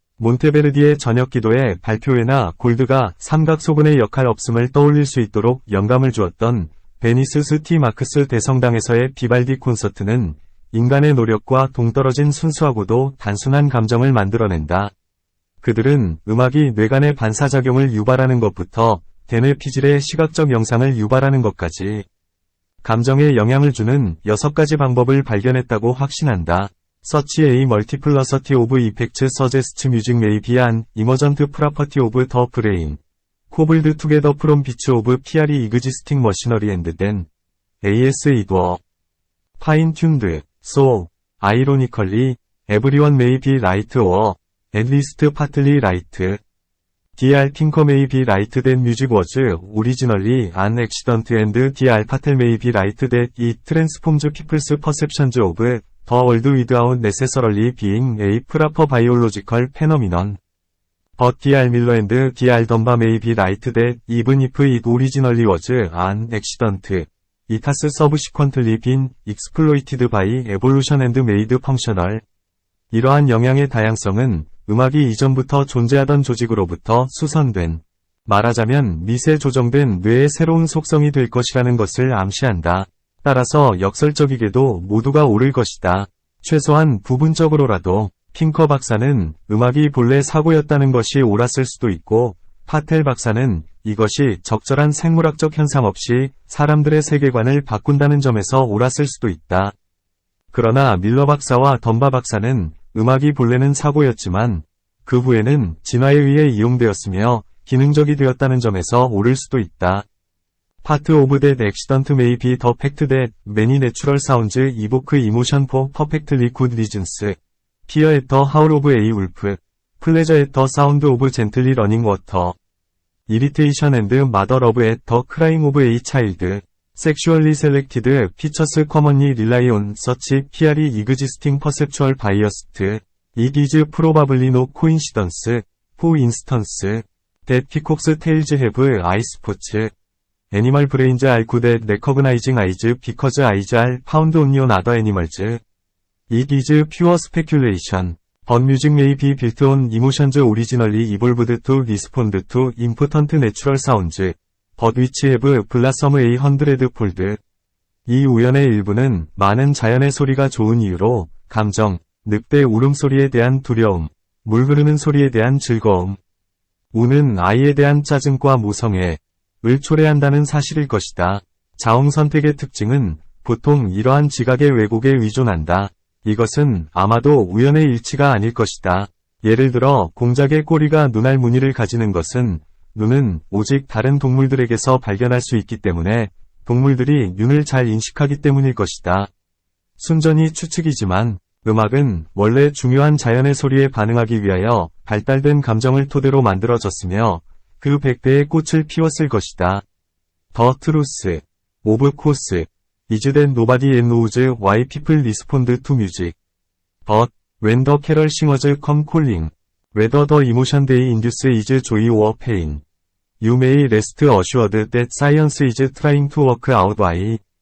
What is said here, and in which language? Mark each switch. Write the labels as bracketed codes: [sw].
[ko] 몬테베르디의 저녁기도의 발표회나 골드가 삼각소근의 역할 없음을 떠올릴 수 있도록 영감을 주었던 베니스 스티 마크스 대성당에서의 비발디 콘서트는 인간의 노력과 동떨어진 순수하고도 단순한 감정을 만들어낸다. 그들은 음악이 뇌간의 반사작용을 유발하는 것부터 대뇌 피질의 시각적 영상을 유발하는 것까지 감정에 영향을 주는 6가지 방법을 발견했다고 확신한다. [en] Such a multiplicity of effects suggests music may be an emergent property of the brain, cobbled together from bits of purely existing machinery and then, as it were, fine-tuned. So, ironically, everyone may be right or, at least partly right. Dr. Pinker may be right that music was originally an accident and Dr. Patel may be right that it transforms people's perceptions of the world without necessarily being a proper biological phenomenon. But Dr. Miller and Dr. Dunbar may be right that even if it originally was an accident, it has subsequently been exploited by evolution and made functional. [ko] 이러한 영향의 다양성은 음악이 이전부터 존재하던 조직으로부터 수선된, 말하자면 미세 조정된 뇌의 새로운 속성이 될 것이라는 것을 암시한다. 따라서 역설적이게도 모두가 옳을 것이다. 최소한 부분적으로라도 핑커 박사는 음악이 본래 사고였다는 것이 옳았을 수도 있고, 파텔 박사는 이것이 적절한 생물학적 현상 없이 사람들의 세계관을 바꾼다는 점에서 옳았을 수도 있다. 그러나 밀러 박사와 덤바 박사는 음악이 본래는 사고였지만 그 후에는 진화에 의해 이용되었으며 기능적이 되었다는 점에서 옳을 수도 있다. [en] Part of that accident may be the fact that many natural sounds evoke emotion for perfectly good reasons. Fear at the howl of a wolf, pleasure at the sound of gently running water, irritation and mother love at the crying of a child. Sexually selected features commonly rely on such purely existing perceptual bias. It is probably no coincidence, for instance, that peacock's tails have eye spots. Animal brains are good at recognizing eyes because eyes are found only on other animals. It is pure speculation. But music may be built on emotions originally evolved to respond to important natural sounds, but which have blossomed a hundredfold. [ko] 이 우연의 일부는 많은 자연의 소리가 좋은 이유로 감정, 늑대 울음소리에 대한 두려움, 물 흐르는 소리에 대한 즐거움, 우는 아이에 대한 짜증과 모성애, 을 초래한다는 사실일 것이다. 자웅 선택의 특징은 보통 이러한 지각의 왜곡에 의존한다. 이것은 아마도 우연의 일치가 아닐 것이다. 예를 들어 공작의 꼬리가 눈알 무늬를 가지는 것은 눈은 오직 다른 동물들에게서 발견할 수 있기 때문에 동물들이 눈을 잘 인식하기 때문일 것이다. 순전히 추측이지만 음악은 원래 중요한 자연의 소리에 반응하기 위하여 발달된 감정을 토대로 만들어졌으며 그 100배의 꽃을 피웠을 것이다. [en] The truth, of course, is that nobody knows why people respond to music. But, when the carol singers come calling, whether the emotion they induce is joy or pain, you may rest assured that science is trying to work out why.